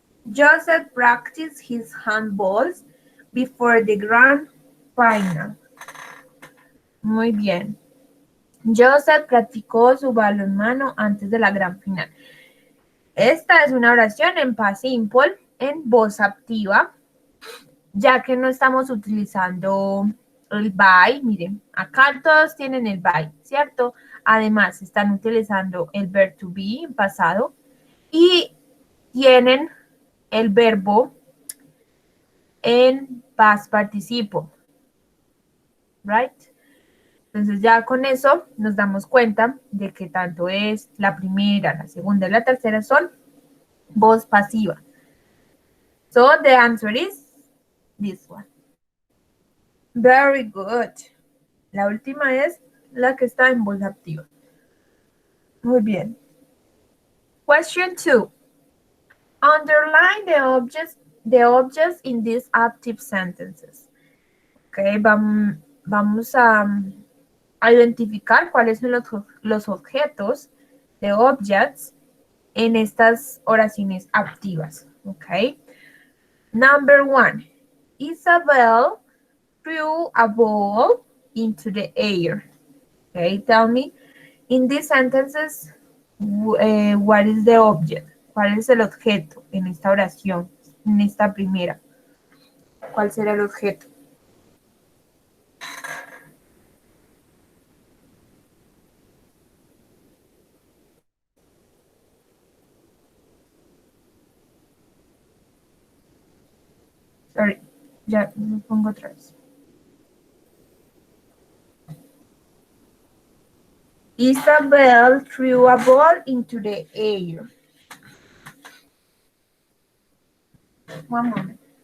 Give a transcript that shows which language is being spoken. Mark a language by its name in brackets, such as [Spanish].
[English] Joseph practiced his handballs before the grand final. [Spanish] Muy bien. Joseph practicó su balonmano antes de la gran final. Esta es una oración en past simple, en voz activa, ya que no estamos utilizando el by. Miren, acá todos tienen el by, ¿cierto? Además, están utilizando el verb to be en pasado y tienen el verbo en past participle, right? Entonces ya con eso nos damos cuenta de que tanto es la primera, la segunda y la tercera son voz pasiva. [English] So the answer is this one. Very good. [Spanish] La última es la que está en voz activa. Muy bien. [English] Question 2. Underline the objects in these active sentences. [Spanish] Okay, vamos a identificar cuáles son los objetos de objects en estas oraciones activas. [English] Okay. Number 1. Isabel threw a ball into the air. Okay, tell me, in these sentences, what is the object? [Spanish] ¿Cuál es el objeto en esta oración, en esta primera? ¿Cuál será el objeto? Sorry, ya me pongo otra vez. [English] Isabel threw a ball into the air. One moment.